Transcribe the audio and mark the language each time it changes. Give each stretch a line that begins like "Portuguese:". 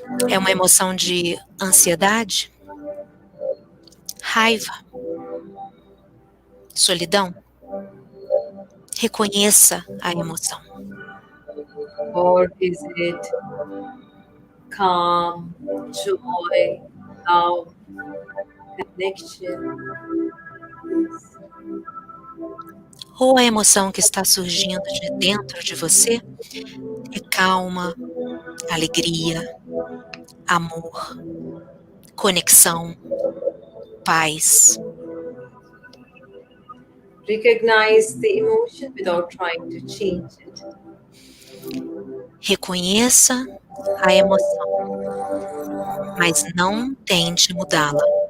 Portuguese: É uma emoção de ansiedade, raiva, solidão? Reconheça a emoção.
English: Or is it calm, joy, love, connection?
Portuguese: Ou a emoção que está surgindo de dentro de você é calma, alegria, amor, conexão, paz.
English: Recognize the emotion without trying to change it.
Portuguese: Reconheça a emoção, mas não tente mudá-la.